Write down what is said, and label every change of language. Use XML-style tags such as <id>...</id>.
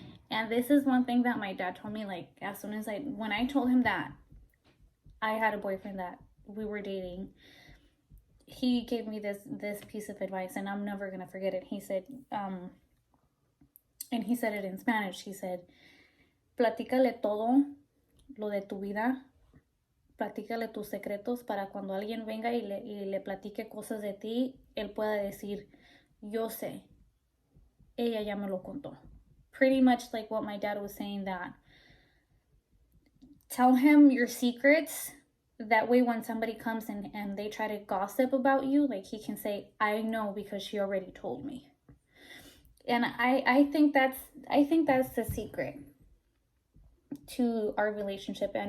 <en>And this is one thing that my dad told me, like, as soon as when I told him that I had a boyfriend that we were dating, he gave me this piece of advice, and I'm never going to forget it. He said, and he said it in Spanish. He said,</en> <es>platícale todo lo de tu vida, platícale tus secretos para cuando alguien venga y le platique cosas de ti, él pueda decir, yo sé, ella ya me lo contó.</es> <en>Pretty much like what my dad was saying, that tell him your secrets. That way when somebody comes and they try to gossip about you, like he can say, I know because she already told me. And I think that's the secret to our relationship.</en>